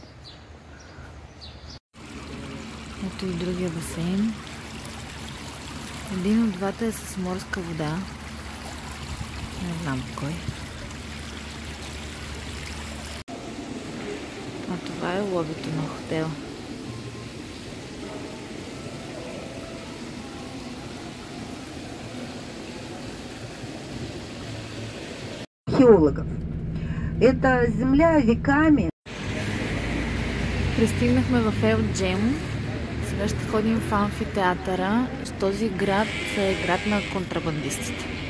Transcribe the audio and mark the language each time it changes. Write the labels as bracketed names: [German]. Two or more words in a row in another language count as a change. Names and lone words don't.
[Bulgarian] Ето и другия басейн. Един от двата е с морска вода. Не знам кой. А това е лобито на хотел. [Russian] Археологов. Это земля веками. [Bulgarian] Пристигнахме в Ел Джем. Сега ще ходим в амфитеатъра. Този град е град на контрабандистите.